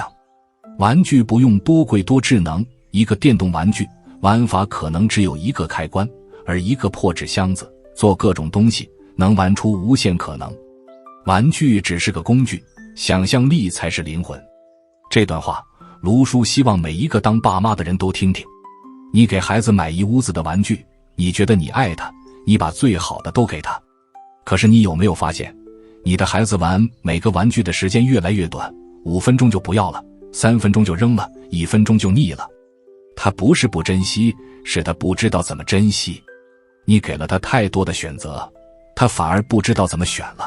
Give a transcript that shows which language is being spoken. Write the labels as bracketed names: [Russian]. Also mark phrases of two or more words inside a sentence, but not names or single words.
[Chinese] 玩具不用多貴多智能，一個電動玩具玩法可能只有一個開關，而一個破紙箱子做各種東西能玩出無限可能。玩具只是個工具，想象力才是靈魂。這段話盧叔希望每一個當爸媽的人都聽聽。你給孩子買一屋子的玩具，你覺得你愛他，你把最好的都給他。可是你有沒有發現，你的孩子玩每個玩具的時間越来越短，5分鐘就不要了，3分鐘就扔了，1分鐘就膩了。他不是不珍惜，是他不知道怎麼珍惜。你給了他太多的選擇，他反而不知道怎麼選了。